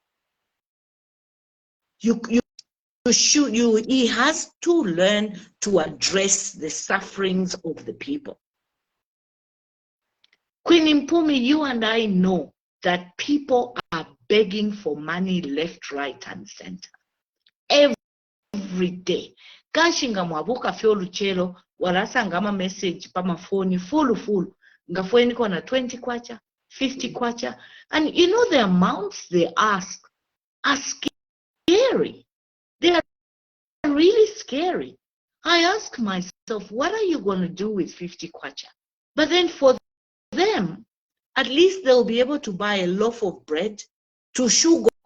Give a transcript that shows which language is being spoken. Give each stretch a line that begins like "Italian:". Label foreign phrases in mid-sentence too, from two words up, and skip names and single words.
English: He has to learn to address the sufferings of the people. Queen Mpumi, you and I know that people are begging for money left, right, and center every day.
Bemba: Kashinga mwabuka fyo luchelo walasanga ama message pama phone full nga phone kona 20 kwacha 50 kwacha,
English: and you know the amounts they ask are scary. They are really scary. I ask myself, what are you going to do with 50 kwacha? But then for them, at least they'll be able to buy a loaf of bread, to sugar,